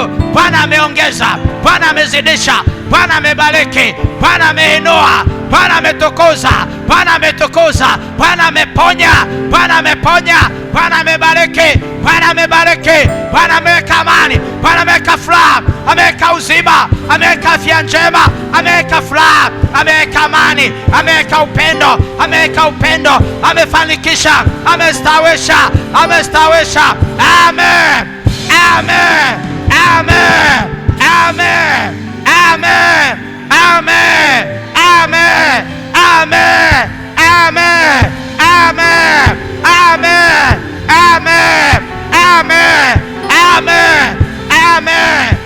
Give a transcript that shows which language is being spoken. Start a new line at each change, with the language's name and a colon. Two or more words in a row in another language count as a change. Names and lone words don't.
Swahili: Bwana ameongeza, Bwana amezidisha, Bwana amebariki, Bwana ameinua, Bwana ametukuza, Bwana ametukuza, Bwana ameponya, Bwana ameponya, Bwana amebariki, Bwana amebariki, Bwana ameweka amani, Bwana ameweka furaha, ameweka uzima, ameweka afya njema, ameweka furaha, ameweka amani, ameweka upendo, ameweka upendo, amefanikisha, amestawisha, amestawisha. Amen, amen, amen, amen, amen, amen, amen, amen, amen, amen, amen, amen, amen, amen, amen.